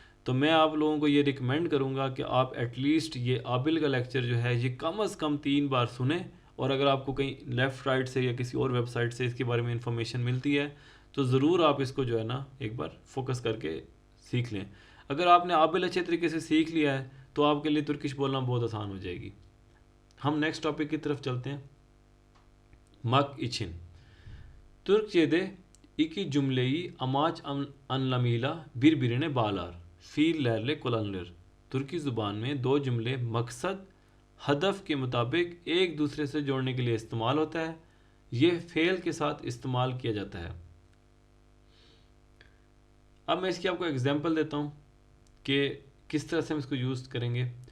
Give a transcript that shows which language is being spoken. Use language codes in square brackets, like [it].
[hi] तो मैं आप लोगों को ये रिकमेंड करूँगा कि आप एटलीस्ट ये आबिल का लेक्चर जो है ये कम अज़ कम 3 बार सुने, और अगर आपको कहीं लेफ़्ट राइट से या किसी और वेबसाइट से इसके बारे में इंफॉर्मेशन मिलती है तो ज़रूर आप इसको जो है ना एक बार फोकस करके सीख लें। अगर आपने आबिल अच्छे तरीके से सीख लिया है तो आपके लिए तुर्किश बोलना बहुत आसान हो जाएगी। हम नेक्स्ट टॉपिक की तरफ चलते हैं। [tr] मक इचिन, Türkçe'de iki cümleyi amaç anlamıyla birbirine bağlar, fiillerle kullanılır। [hi] तुर्की ज़ुबान में दो जुमले मकसद हदफ के मुताबिक एक दूसरे से जोड़ने के लिए इस्तेमाल होता है, यह फ़ेल के साथ इस्तेमाल किया जाता है। अब मैं इसकी आपको एग्जांपल देता हूँ कि किस तरह से हम इसको यूज़ करेंगे।